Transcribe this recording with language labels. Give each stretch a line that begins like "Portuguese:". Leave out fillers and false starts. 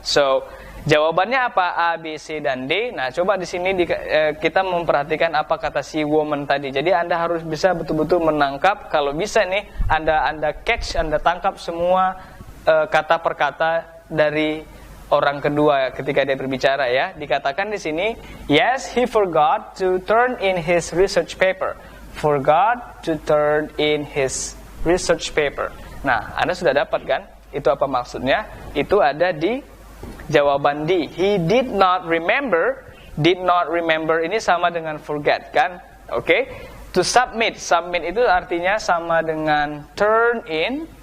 Indonesian: So, jawabannya apa? A, B, C, dan D. Nah, coba di sini kita memperhatikan apa kata si woman tadi. Jadi Anda harus bisa betul-betul menangkap. Kalau bisa nih, Anda catch, Anda tangkap semua kata per kata dari orang kedua ketika dia berbicara ya. Dikatakan di sini,
English: yes, he forgot to turn in his research paper. Forgot to turn in his research paper.
Indonesian: Nah, Anda sudah dapat kan? Itu apa maksudnya? Itu ada di jawaban D.
English: He did not remember. Did not remember
Indonesian: ini sama dengan
English: forget
Indonesian: kan? Oke.
English: To submit.
Indonesian: Submit itu artinya sama dengan
English: turn in.